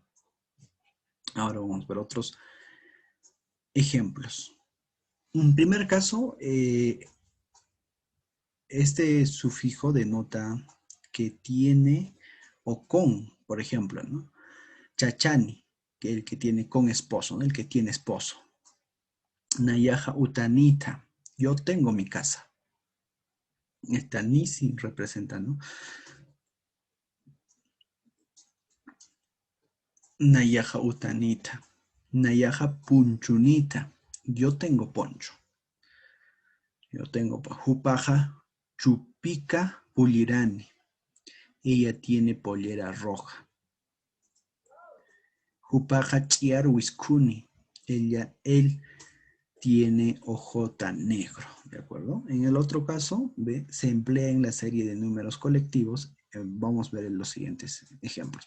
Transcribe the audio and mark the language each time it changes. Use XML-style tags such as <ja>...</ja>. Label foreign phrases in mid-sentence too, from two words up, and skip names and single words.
<es>Ahora vamos a ver otros ejemplos. En primer caso, este sufijo denota que tiene o con, por ejemplo, ¿no? Chachani, que el que tiene con esposo, ¿no? El que tiene esposo.</es> <ay>Nayaja utanita,</ay> <es>yo tengo mi casa. Esta ni sin representa, ¿no?</es> <ay>Nayaja utanita. Nayaja punchunita,</ay> <es>yo tengo poncho.</es> <ay>Jupaja chupika pulirani.</ay> <es>Ella tiene pollera roja. Jupaja chiar wiskuni. Él tiene ojota negro. ¿De acuerdo? En el otro caso, ¿ve? Se emplea en la serie de números colectivos. Vamos a ver los siguientes ejemplos.</es>